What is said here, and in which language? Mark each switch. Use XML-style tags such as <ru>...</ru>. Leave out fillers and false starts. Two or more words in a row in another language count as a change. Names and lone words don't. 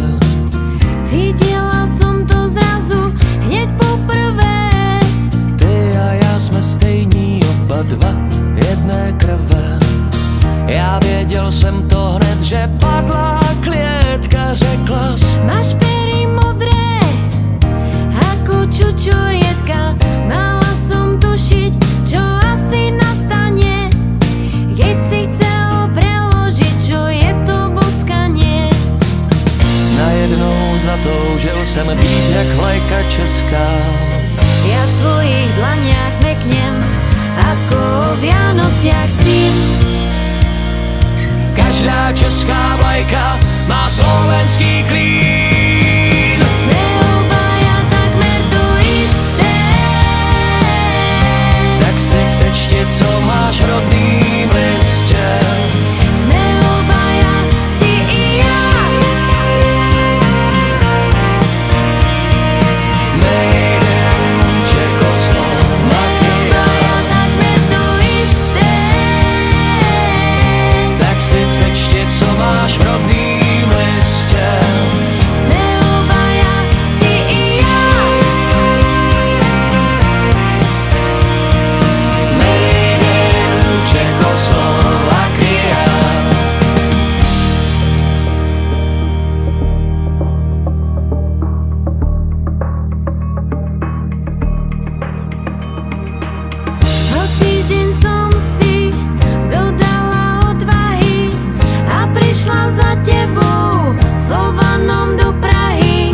<sk>Cítila som to zrazu hneď poprvé.</sk> <cs>Ty a já jsme stejní, oba dva jedné krve. Já věděl jsem to hned, že padla klietka, řekla</cs> <sk>Máš pery modré ako čučorietka. Mala som tušiť, čo asi nastane, keď si chcel preložiť, čo je to boskanie.</sk> <cs>Najednou zatoužil jsem být jak vlajka česká.</cs> <sk>Ja v tvojich dlaniach meknem ako o Vianociach cím.</sk> <cs>Každá česká vlajka má slovenský klín.</cs> <sk>Sme obaja takmer to isté.</sk> <cs>Tak si přečti, co máš v rodným listě.</cs> <sk>Sme obaja, ty i ja.</sk> <en>Made in Czechoslovakia.</en> <sk>Takmer to isté.</sk> <cs>Tak si přečti, co máš v rodným listě.</cs> <sk>Sme obaja, ty i ja.</sk> <en>Made in Czechoslovakia.</en> <sk>O týždeň som si dodala odvahy a prišla za tebou Slovanom do Prahy.</sk>